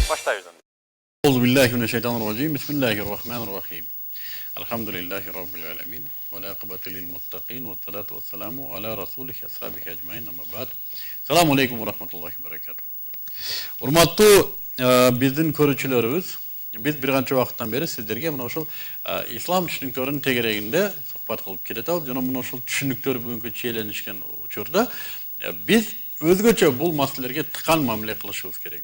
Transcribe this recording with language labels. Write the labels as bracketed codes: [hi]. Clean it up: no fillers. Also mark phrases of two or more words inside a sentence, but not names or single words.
[ky] Союзунда. [ar] أعوذ بالله من الشيطان الرجيم. بسم الله الرحمن الرحيم. الحمد لله رب العالمين. والعاقبة للمتقين. والصلاة والسلام على رسوله أصحابه أجمعين. أما بعد. السلام عليكم ورحمة الله وبركاته. [ky] Урматтуу биздин көрүүчүлөрүбүз, биз бир канча убакыттан бери сиздерге мына ушул ислам түшүнүктөрүнүн тегерегинде сухбат кылып келатабыз. Жана мына ушул түшүнүктөр бүгүнкү чиеленишкен учурда биз өзгөчө бул маселелерге тыкан мамиле кылышыбыз керек.